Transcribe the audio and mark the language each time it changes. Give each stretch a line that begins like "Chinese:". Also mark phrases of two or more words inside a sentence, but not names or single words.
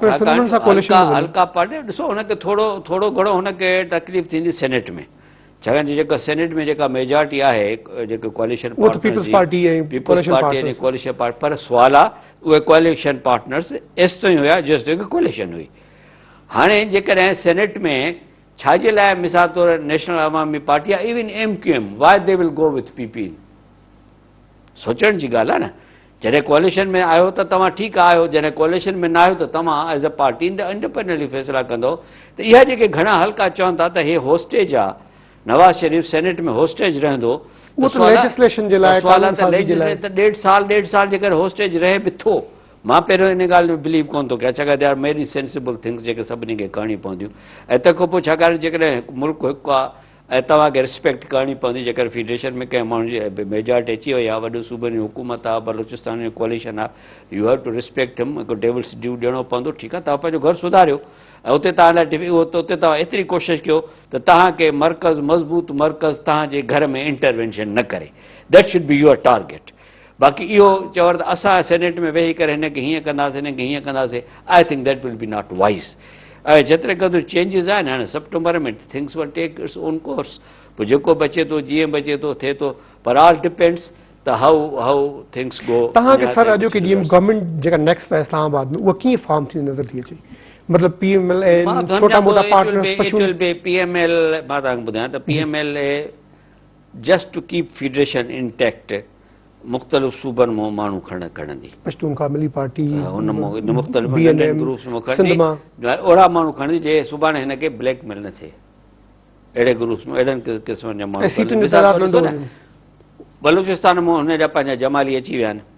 Sindhi: पार्टनर ॾिसो हुनखे थोरो घणो हुनखे तकलीफ़ थींदी सेनेट में, छाकाणि जेका सेनेट में जेका मेजॉरिटी आहे जेके कोलिशन पीपल्स पार्टी ऐं कोलिशन पार्टी, पर सुवाल आहे उहे कोलिशन पार्टनर्स एसि ताईं हुया जेसि ताईं कोलिशन हुई। हाणे जेकॾहिं सेनेट में छाजे लाइ मिसाल तौरु नेशनल अवामी पार्टी आहे,
English: Even MQM, why they will go with PP, सोचण जी ॻाल्हि आहे न।
Sindhi: जॾहिं कोलिशन में आयो त तव्हां ठीकु आहियो, जॾहिं कोलिशन में न आहियो त तव्हां
English: as a party independently
Sindhi: फ़ैसिला कंदो। त इहा जेके घणा हल्का चवनि था त हे होस्टेज आहे, नवाज़ शरीफ़ सेनेट में होस्टेज रहंदो, सुवाल आहे त 1.5 साल जेकर होस्टेज रहे बि थो, मां पहिरियों इन ॻाल्हि में बिलीव कोन थो कयां, छाकाणि
English: they are many sensible things
Sindhi: जेके सभिनी खे करणी पवंदियूं, ऐं तंहिंखां पोइ छाकाणि जेकॾहिं मुल्क हिकु आहे ऐं तव्हांखे रिस्पेक्ट करणी पवंदी, जेकर फेडरेशन में कंहिं माण्हू जी मेजॉरिटी अची वई आहे, वॾो सूबनि जी हुकूमत आहे, बलोचिस्तान जो कोलिशन आहे,
English: you have to respect him,
Sindhi: हिकु
English: devil's due
Sindhi: ॾियणो पवंदो, ठीकु आहे तव्हां पंहिंजो घर सुधारियो ऐं उते तव्हां लाइ उते तव्हां एतिरी कोशिशि कयो त तव्हांखे मर्कज़ मज़बूत मर्कज़ तव्हांजे घर में इंटरवेंशन न करे,
English: That should be your target.
Sindhi: बाक़ी इहो चवण त असां सेनेट में वेही करे हिनखे हीअं कंदासीं हिनखे हीअं कंदासीं,
English: I think that will be not wise.
Sindhi: ऐं जेतिरे क़दुरु चेंजिस आहिनि हाणे सितंबर में
English: things will take its own course,
Sindhi: पोइ जेको बचे थो जीअं बचे थो थिए थो, पर
English: all depends
Sindhi: त
English: how things go.
Sindhi: तव्हांखे सर अॼु की जीअं गवर्नमेंट जेका नेक्स्ट आहे इस्लामाबाद में उहा कीअं फॉर्म थी नज़र थी अचे, मतिलबु PMLN छोटा मोटा पार्टनर्स, PML मां तव्हांखे ॿुधायां त PMLA
English: just to keep federation intact
Sindhi: मुख़्तलिफ़ सूबनि मां माण्हू खणंदी, पश्तूनखा मिली पार्टी मुख़्तलिफ़ ग्रुप्स मां खणंदी, ओड़ा माण्हू खणंदी जे सुभाणे हिनखे ब्लैकमेल न थिए, अहिड़े ग्रुप्स में अहिड़नि क़िस्मनि जा माण्हू। बलूचिस्तान में हुनजा पंहिंजा जमाली अची विया आहिनि,